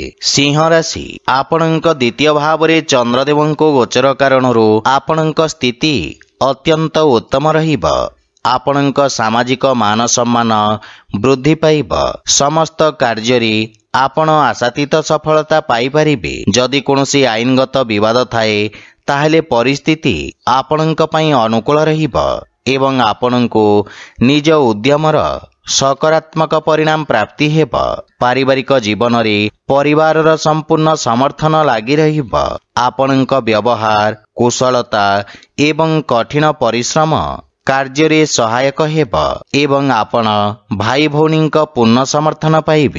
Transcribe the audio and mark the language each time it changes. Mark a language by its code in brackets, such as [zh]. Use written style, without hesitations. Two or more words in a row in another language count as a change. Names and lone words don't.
[or] ସିଂହ ରାଶି ଆପଣଙ୍କ ଦ୍ୱିତୀୟ ଭାବ ରେ ଚନ୍ଦ୍ରଦେବଙ୍କ କୁ ଗୋଚର କାରଣରୁ ଆପଣଙ୍କ ସ୍ଥିତି ଅତ୍ୟନ୍ତ ଉତ୍ତମ ରହିବ। ଆପଣଙ୍କ ସାମାଜିକ ମାନ ସମ୍ମାନ ବୃଦ୍ଧି ପାଇବ। ସମସ୍ତ କାର୍ଯ୍ୟ ରେ ଆପଣ ଆଶାତୀତ ସଫଳତା ପାଇ ପାରିବେ। ଯଦି କୌଣସି ଆଇନଗତ ବିବାଦ ଥାଏ ତାହାଲେ ପରିସ୍ଥିତି ଆପଣଙ୍କ ପାଇଁ ଅନୁକୂଳ ରହିବ ଏବଂ ଆପଣଙ୍କ ନିଜ ଉଦ୍ୟମର ସକାରାତ୍ମକ ପରିଣାମ ପ୍ରାପ୍ତି ହେବ। ପାରିବାରିକ ଜୀବନ ରେ ପରିବାରର ସମ୍ପୂର୍ଣ୍ଣ ସମର୍ଥନ ଲାଗି ରହିବ। ଆପଣଙ୍କ ବ୍ୟବହାର କୁଶଳତା ଏବଂ କଠିନ ପରିଶ୍ରମ କାର୍ଯ୍ୟ ରେ ସହାୟକ ହେବ ଏବଂ ଆପଣ ଭାଇ ଭଉଣୀ ପୂର୍ଣ୍ଣ ସମର୍ଥନ ପାଇବେ।